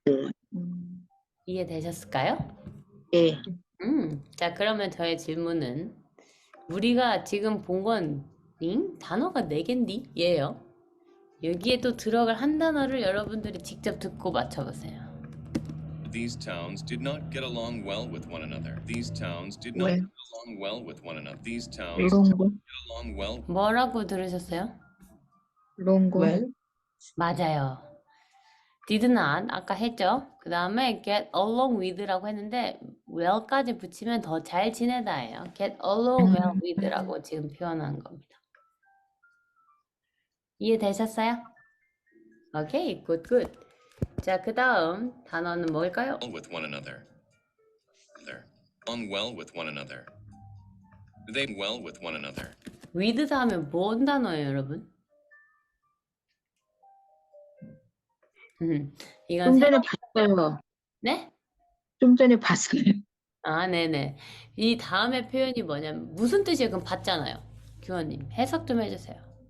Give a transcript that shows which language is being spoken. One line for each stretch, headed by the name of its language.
English: with.
Korean: 이해되셨을까요? 네, 자, 그러면 저의 질문은 우리가 지금 본 건 단어가 4개인데 예요. 여기에 또 들어갈 한 단어를 여러분들이 직접 듣고 맞춰보세요.
English: These towns did not get along well with one another. These towns did not Well. get along well with one another. These towns long, get along well.
Korean: 뭐라고 들으셨어요?
English: long, well,
Korean: 맞아요.
English: did not
Korean: 아까 했죠? 그 다음에
English: get along with
Korean: 라고 했는데 well까지 붙이면 더 잘 지내다예요.
English: get along well with
Korean: 라고 지금 표현한 겁니다. 이해되셨어요? 오케이, 굿. 자, 그 다음 단어는 뭘까요?
English: Well with one another. On well with one another. They well with one another.
Korean: with 다음에 뭔 단어예요, 여러분? 이건 좀 전에 봤어요. 네? 좀 전에 봤어요. 아, 네네. 이 다음에 표현이 뭐냐면 무슨 뜻이에요? 그럼 봤잖아요. 규원님 해석 좀 해주세요.